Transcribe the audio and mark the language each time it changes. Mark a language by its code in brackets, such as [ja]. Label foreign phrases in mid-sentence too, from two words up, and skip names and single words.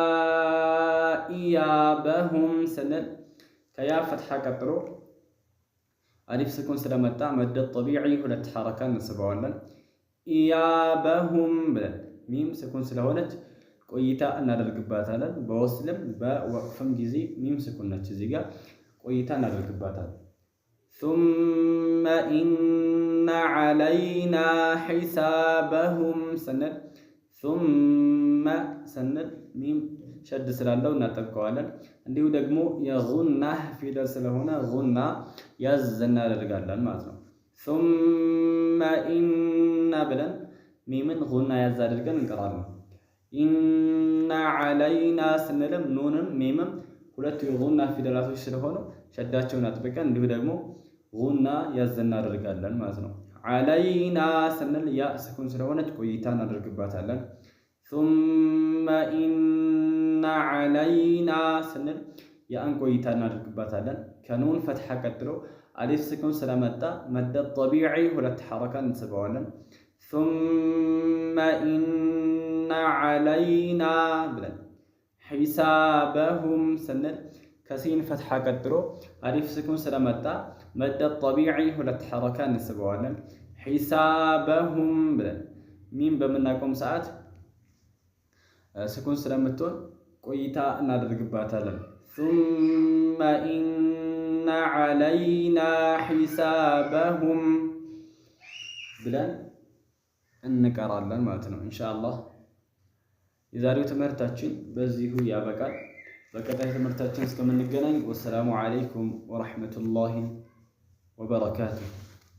[am] ኢያበሁም ስንል ከያ ፈትሐ ቀጥሎ [ar] ألف سكون [am] ስለመጣ [ar] مد طبيعي [am] ሁለት ሐረካ እንስበዋለን። ኢያበሁም ብለን [ar] ميم سكون [am] ስለሆነች ቆይታ እናደርግባታለን። በወስልም በወቅፍም ጊዜ [ar] ميم سكون [am] ነች። እዚህ ጋር ቆይታ እናደርግባታለን። [ar] ثم إن علينا حسابهم [am] ስንል ثم ስንል [ar] ميم شد [am] ስላለው እናጠብቀዋለን። እንዲሁ ደግሞ የጉና ፊደል ስለሆነ ጉና ያዝ እናደርጋለን ማለት ነው። [ar] ثم إن [am] ብለን ሚምን ጉና ያዝ አድርገን እንቀራለን። [ar] إن علينا [am] ስንልም ኑንም ሚምም ሁለቱ የጉና ፊደላቶች ስለሆኑ ሸዳቸውን አጥብቀን እንዲሁ ደግሞ ጉና ያዝ እናደርጋለን ማለት ነው። ዓለይና ስንል ያ ስኩን ስለሆነች ቆይታ እናደርግባታለን። [ar] ثم إن علينا [am] ስንል ያን ቆይታ እናደርግባታለን። ከኑን ፈትሐ ቀጥሎ [ar] ألف سكون [am] ስለመጣ [ar] مد طبيعي [am] ሁለት ሐረካ እንስበዋለን። [ar] ثم إن علينا [am] ብለን ሒሳበሁም ስንል ከሲን ፈትሐ ቀጥሎ [ar] ألف سكون [am] ስለመጣ [ar] مد طبيعي [am] ሁለት ሐረካ እንስበዋለን። ሒሳበሁም ብለን ሚም በምናቆም ሰዓት ስኩን ስለምትሆን ቆይታ እናደርግባታለን። [ar] ثم إن علينا حسابهم [am] ብለን እንቀራለን ማለት ነው። ኢንሻአላህ የዛሬው ትምህርታችን በዚሁ ያበቃል። በቀጣይ ትምህርታችን እስከምንገናኝ [ar] والسلام عليكم ورحمة الله وبركاته።